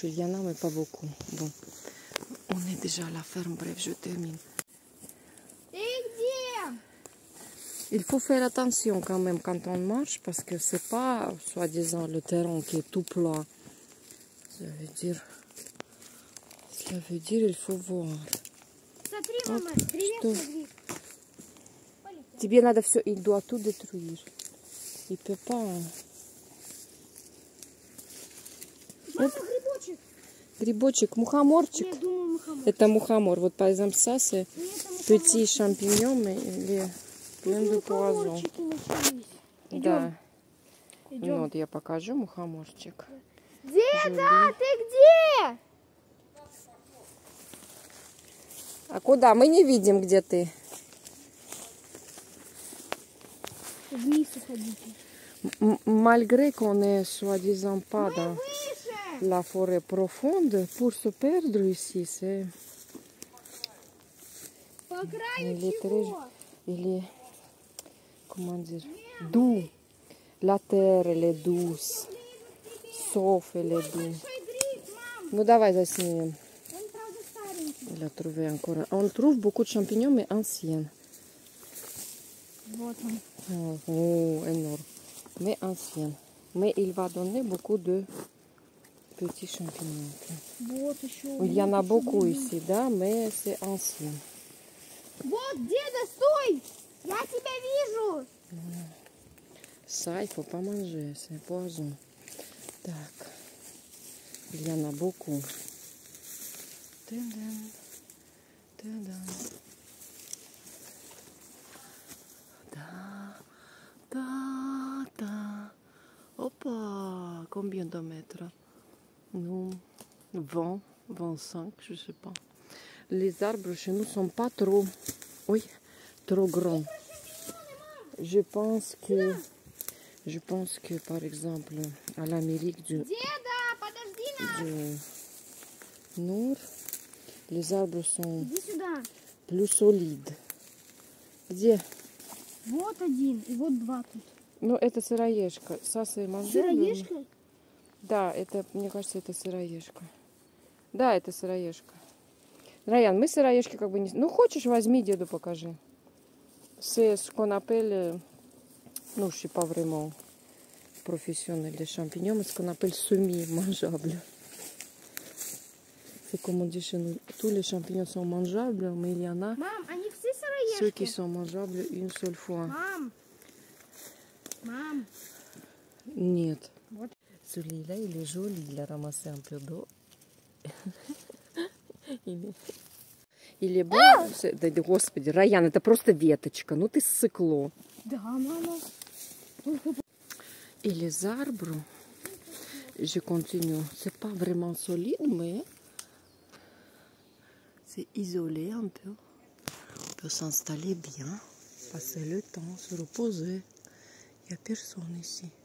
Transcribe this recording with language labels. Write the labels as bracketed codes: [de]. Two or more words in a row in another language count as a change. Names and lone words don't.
[fr] Il y en a, mais pas beaucoup. Bon, on est déjà à la ferme. Bref, je termine. Il faut faire attention quand même quand on marche parce que c'est pas, soi-disant, le terrain qui est tout plat. Ça veut dire, il faut voir. [ru] Смотри, мама, привет, что? смотри. Тебе надо все, [fr] il doit tout détruire. Il peut pas. [ru] Мама, грибочек. Грибочек, мухоморчик. Я думаю, мухомор. Это мухомор. [fr] Вот par exemple ça c'est petit champignon, mais il est plein de poison. [ru] Мухоморчики начались. Да. Идем. Ну вот я покажу мухоморчик. Деда, ты где? А куда? Мы не видим, где ты. Вниз уходите. [fr] Malgré qu'on est soi-disant pas dans [ru] Выше! [fr] la forêt profonde, pour se perdre ici, c'est... [ru] По краю [fr] Il est [ru] чего? [fr] il est, comment dire, doux. La terre, elle est douce. Sauf, elle est douce. [ru] Большой гриб, мам. Ну, давай заснимем. Он, правда, старенький. [fr] Il a trouvé encore. On trouve beaucoup de champignons, mais anciens. [ru] Вот он. [fr] Oh, énorme. Mais anciens. Mais il va donner beaucoup de petits champignons. [ru] Вот еще. [fr] Il y en a beaucoup ici, да, mais c'est ancien. [ru] Вот, деда, стой! Я тебя вижу! [fr] Ça, il faut pas manger, c'est poison. Так. Il y en a beaucoup. Tadam, tadam. Da, da, da. Hoppa, combien de mètres? Non, 20, 25, je sais pas. Les arbres chez nous sont pas trop, oui, trop grands. Je pense que par exemple à l'Amérique du [ru] Деда, подожди нас! [fr] Nord, les arbres sont [ru] Иди сюда. [fr] plus solides. [ru] Где? Вот один, и вот два тут. Ну, это сыроежка. [fr] Ça, c'est mangeable. [ru] Сыроежка? Да, это, мне кажется, это сыроежка. Да, это сыроежка. Раян, мы сыроежки как бы не... Ну, хочешь, возьми, деду покажи. [fr] C'est ce qu'on appelle... Non, je ne suis pas vraiment professionnelle des champignons, mais ce qu'on appelle semi-mangeable. C'est comme on dit chez nous, tous les champignons sont mangeables, mais il y en a [ru] Мам, они все [fr] ceux qui [ru] сыроежки? [fr] sont mangeables une seule fois. [ru] Мам. Нет. Вот. [fr] Celui-là, il est joli, il a ramassé un peu d'eau. Il est bon. [ru] Да, господи, Раян, это просто веточка. Ну ты ссыкло. Да, мама. [fr] Et les arbres, je continue. C'est pas vraiment solide, mais c'est isolé un peu. On peut s'installer bien, passer le temps, se reposer. Il n'y a personne ici.